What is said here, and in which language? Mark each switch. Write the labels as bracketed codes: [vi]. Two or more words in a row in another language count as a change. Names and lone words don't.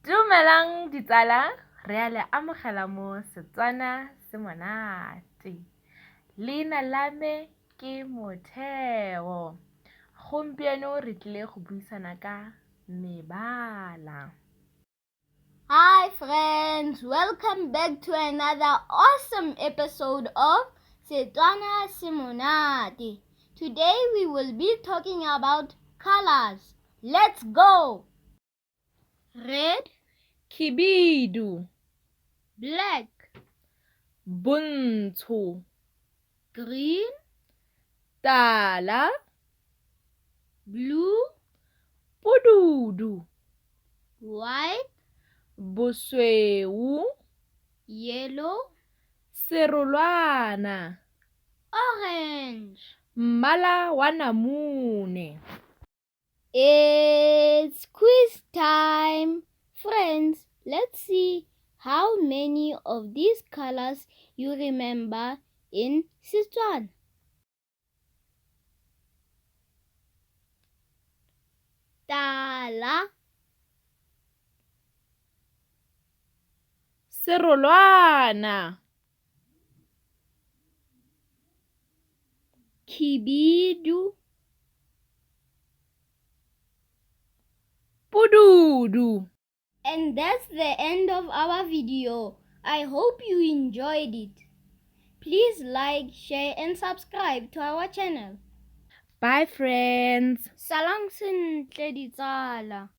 [tn] Dumelang ditsala, re a le amogela mo Setswana se monate. Leina la me ke Motheo. Gompieno re tlile go buisana ka mebala. [en] Hi friends, welcome back to another awesome episode of Setswana se monate. Today we will be talking about colors. Let's go! Red, [tn] Khibidu, [en] black, [tn] buntsho, [en] green, [tn] tala, [en] blue, [tn] pududu, [en] white, [tn] bosweu, [en] yellow, [tn] serolwana, [en] orange. [tn] mmala wa namune. [en] It's quiz time! Friends, let's see how many of these colors you remember in Setswana. [tn] Tala, Serolwana, khibidu, pududu. [en] and that's the end of our video. I hope you enjoyed it. Please like, share and subscribe to our channel. Bye friends. [tn] Salang sentle ditsala.